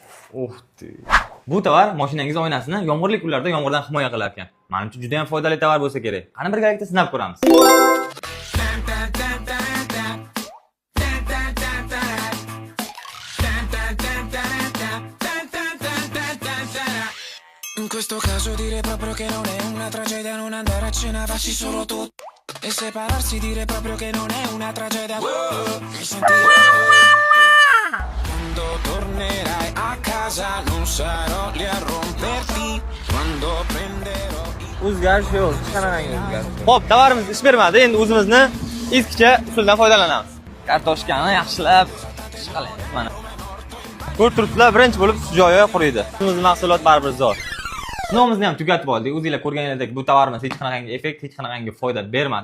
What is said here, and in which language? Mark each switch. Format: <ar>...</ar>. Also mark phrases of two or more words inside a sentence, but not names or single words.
<uz>O'xti. Bu tovar mashinangiz oynasini yomg'irli kunlarda yomg'irdan himoya qilar ekan. Menimcha juda ham foydali tovar bo'lsa kerak. Qani birgalikda sinab ko'ramiz.</uz> <it>In questo caso dire proprio che non è una tragedia non andare a cena, farci solo tu e separarsi, dire proprio che non è una tragedia. Mi sentirò quando tornerai a casa, non sarò lì a romperti quando prenderò</it> <uz>O'zgarish yo'q, hech qanaqangi o'zgarish. Xo'p, tovarimiz ish bermadi. Endi o'zimizni eskicha usuldan foydalanamiz. Kartoshkani yaxshilab ishqalaymiz mana. Ko'rib turibsizlar, birinchi bo'lib joyi quriydi. O'zimizning mahsulot baribir zo'r. Sinovimizni ham tugatib oldik. O'zingizlar ko'rganingizdek bu tovarimiz hech qanaqangi effekt, hech qanaqangi foyda bermadi.</uz>